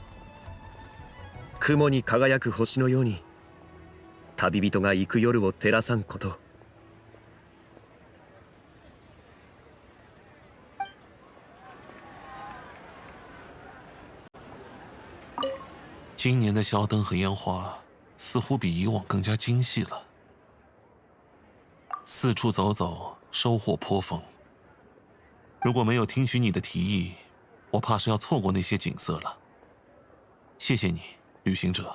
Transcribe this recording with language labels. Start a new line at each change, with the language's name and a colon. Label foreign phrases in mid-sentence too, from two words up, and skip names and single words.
Japanese: 雲に輝く星のように旅人が行く夜を照らさんこと。
Chinese: 今年的小灯和烟花似乎比以往更加精细了。四处走走，收获颇丰。如果没有听取你的提议，我怕是要错过那些景色了。谢谢你，旅行者。